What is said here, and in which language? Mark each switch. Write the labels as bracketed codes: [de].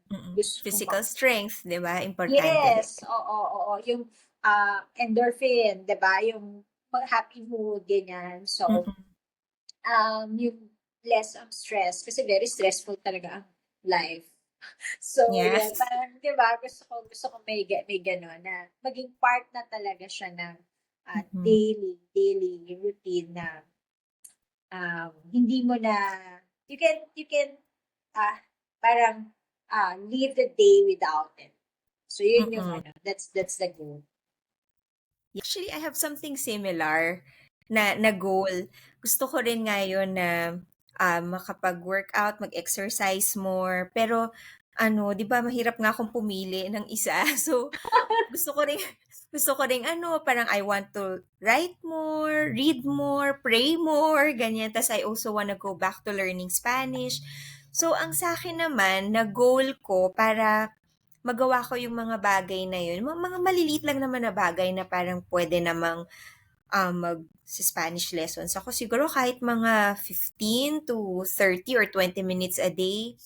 [tl] Mm. gusto kong [en] Physical strength, [tl] 'di ba? Importante rin. [en] yes, [tl] oo. Yung endorphin, 'di ba? Yung happy mood, ganyan. So, Mm. yung [en] less stress [tl] kasi [en] very stressful [tl] talaga ang [en] life. [tl] So, yun, [en] Yes. [tl] parang, 'di ba, gusto ko may gano'n na maging part na talaga siya ng Mm. [en] daily routine [tl] na hindi mo na [en] you can ah [tl] parang [en] leave the day without it. So, [tl] yun yung Mm. [en] that's the goal. Actually, I have something similar [tl] na [en] goal. [tl] Gusto ko rin ngayon na makapag-workout, mag-exercise more. Pero ano, 'di ba mahirap nga akong pumili ng isa. [en] So [tl] gusto ko ring gusto ko ring ano, parang [en] I want to write more, read more, pray more, [tl] ganyan. Tas [en] I also wanna go back to learning Spanish. [tl] So ang sa akin naman na goal ko para magawa ko yung mga bagay na yun, mga maliliit lang naman na bagay na parang pwede namang mag-Spanish lessons ako. Siguro kahit mga [en] 15 to 30 or 20 minutes a day.